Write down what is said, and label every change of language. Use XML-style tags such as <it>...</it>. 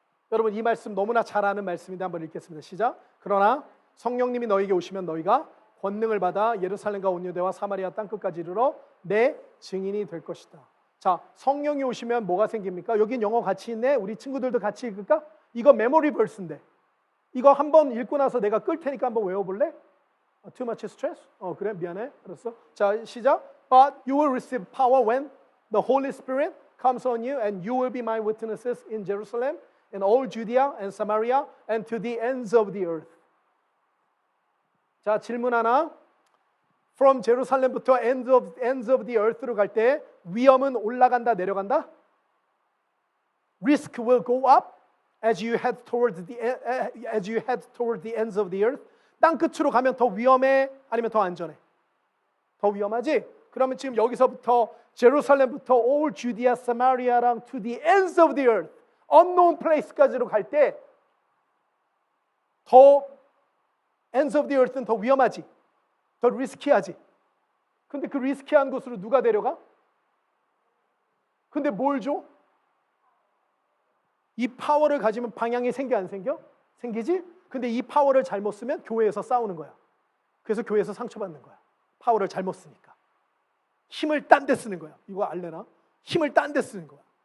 <ko>여러분 이 말씀 너무나 잘 아는 말씀인데 한번 읽겠습니다. 시작. 그러나 성령님이 너에게 오시면 너희가 권능을 받아 예루살렘과 온 유대와 사마리아 땅끝까지 이르러 내 증인이 될 것이다. 자, 성령이 오시면 뭐가 생깁니까? 여긴 영어 같이 있네. 우리 친구들도 같이 읽을까? 이거 메모리 벌스인데 이거 한번 읽고 나서 내가 끌 테니까 한번 외워볼래?</ko> <en>Too much stress?</en> <ko>그래 미안해. 알았어. 자, 시작.</ko> <en>But you will receive power when the Holy Spirit comes on you, and you will be my witnesses in Jerusalem, in all Judea and Samaria, and to the ends of the earth.</en> <ko>자, 질문 하나.</ko> <en>From Jerusalem</en> <ko>부터</ko> <en>ends of the earth</en> <ko>로 갈 때 위험은 올라간다, 내려간다?</ko> <en>Risk will go up as you head towards the ends of the earth.</en> <ko>땅 끝으로 가면 더 위험해? 아니면 더 안전해? 더 위험하지? 그러면 지금 여기서부터 제루살렘부터</ko> <en>all Judea, Samaria</en> <ko>랑</ko> <en>to the ends of the earth, unknown place</en> <ko>까지로 갈 때 더 ends of the earth는 더 위험하지? 더 리스키하지? 근데 그 리스키한 곳으로 누가 데려가? 근데 뭘 줘? 이 파워를 가지면 방향이 생겨 안 생겨? 생기지? 근데 이 파워를 잘못 쓰면 교회에서 싸우는 거야. 그래서 교회에서 상처받는 거야. 파워를 잘못 쓰니까. 힘을 딴 데 쓰는 거야. 이거 알래나? 힘을 딴 데 쓰는 거야.</ko>